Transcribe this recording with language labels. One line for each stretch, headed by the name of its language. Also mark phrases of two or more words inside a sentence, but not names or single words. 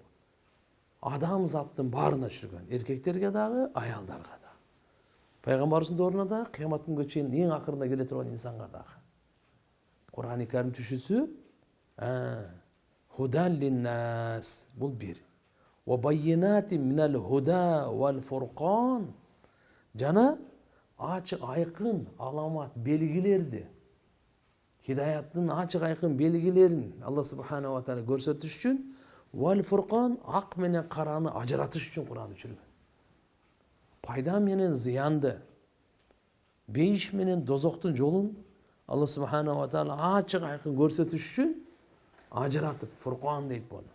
Kyrgyz: Адам заттын баарына түшүргөн. Эркектерге дагы, аялдарга да. Пайгамбарыбыздын дооруна да, кыямат күнгө чейин эң акырында келе турган инсанга дагы. Кур'ан-ы Карим түшүүсү
Arabic: هدى للناس
Kyrgyz: бул бир.
Arabic: وبينات من الهدى والفرقان.
Kyrgyz: Жана ачык айкын аламат белгилерди, хидаяттын ачык айкын белгилерин
Arabic: الله سبحانه وتعالى
Kyrgyz: көрсөтүш үчүн
Arabic: والفرقان
Kyrgyz: ак менен караны ажыратыш үчүн Кур'анды түшүргөн. Пайда менен зыянды, бейиш менен дозоктун жолун
Arabic: الله سبحانه وتعالى
Kyrgyz: ачык айкын көрсөтүш үчүн ажыратып фуркан дейт буну.